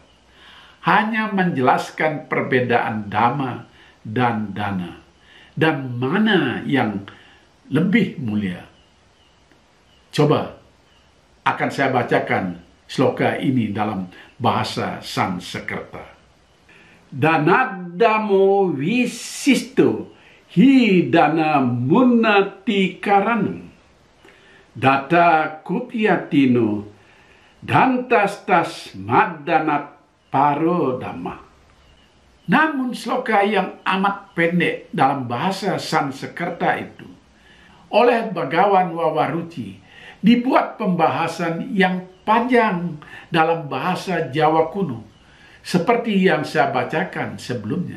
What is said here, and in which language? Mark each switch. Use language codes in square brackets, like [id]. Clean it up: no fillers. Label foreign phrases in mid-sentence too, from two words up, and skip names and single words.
[id] Hanya menjelaskan perbedaan dhamma dan dana, dan mana yang lebih mulia. Coba akan saya bacakan sloka ini dalam bahasa Sanskerta. [sa] Danadamo visisto hi dana munati karanam data kupyatino dantastas madanat parodama. [id] Namun sloka yang amat pendek dalam bahasa Sanskerta itu oleh Bhagawan Wawaruci dibuat pembahasan yang panjang dalam bahasa Jawa kuno, seperti yang saya bacakan sebelumnya.